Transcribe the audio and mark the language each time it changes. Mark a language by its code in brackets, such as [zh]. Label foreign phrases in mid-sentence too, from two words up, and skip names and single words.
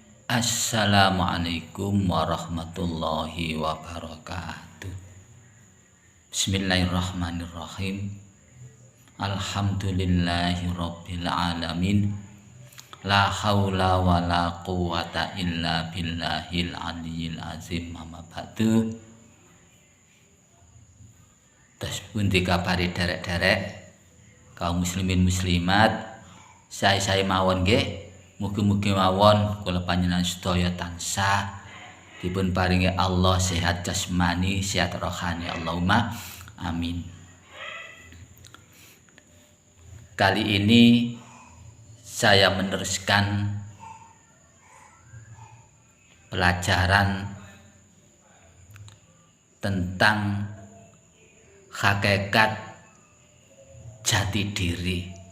[ar] السلام عليكم ورحمة الله وبركاته. بسم الله الرحمن الرحيم. الحمد لله رب العالمين. لا حول ولا قوة إلا بالله العلي العظيم. أما بعد. [jv] Tas pundi kabare derek-derek kaum muslimin muslimat. Saya mawon nggih. Mugi-mugi mawon kula panjenengan sedaya tansah dipun paringi Allah sehat jasmani, sehat rohani. [ar] اللهم آمين. [id] Kali ini saya meneruskan pelajaran tentang hakikat jati diri.